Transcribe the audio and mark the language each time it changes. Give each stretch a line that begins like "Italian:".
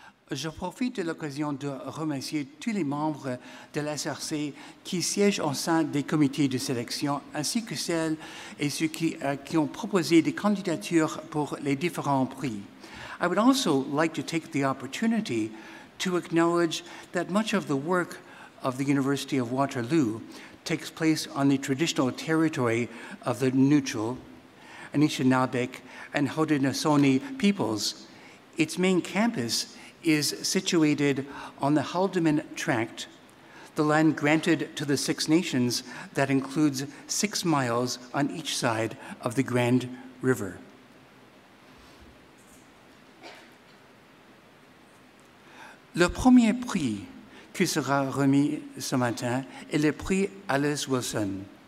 French: Je profite de l'occasion de remercier tous les membres de l'SRC qui siègent au sein des comités de sélection, ainsi que celles et ceux qui ont proposé des candidatures pour les différents prix.
English: I would also like to take the opportunity to acknowledge that much of the work of the University of Waterloo takes place on the traditional territory of the neutral, Anishinaabe, and Haudenosaunee peoples. Its main campus is situated on the Haldimand Tract, the land granted to the Six Nations that includes 6 miles on each side of the Grand River.
French: Le premier prix qui sera remis ce matin est le prix Alice Wilson.